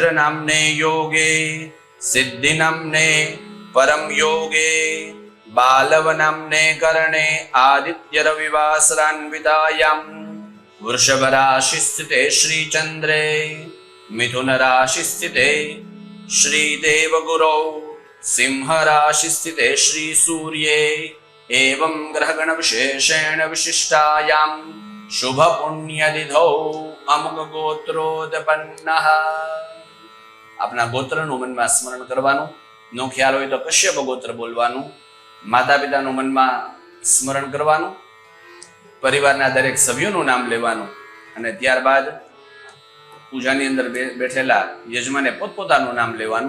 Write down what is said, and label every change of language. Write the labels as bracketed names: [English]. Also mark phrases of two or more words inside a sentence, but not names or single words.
[Sanskrit] नाम्ने योगे सिद्धि नाम्ने परम योगे बालव नाम्ने करणे आदित्य रविवासरान्वितायां वृषभ राशि स्थिते श्री चंद्रे मिथुन राशि स्थिते श्री देवगुरौ सिंह राशि स्थिते श्री सूर्ये एवं ग्रहगण विशेषेण विशिष्टायां शुभ पुण्यतिथौ अमुक गोत्रोत्पन्नः. [Gujarati] અપના ગોત્રનું મનમાં સ્મરણ કરવાનું. નો ખ્યાલ હોય તો કશ્યપ ગોત્ર બોલવાનું. માતા પિતાનું મનમાં સ્મરણ કરવાનું. પરિવારના દરેક સભ્યોનું નામ લેવાનું અને ત્યારબાદ પૂજાની અંદર બેઠેલા યજમાને પોતપોતાનું નામ લેવાનું.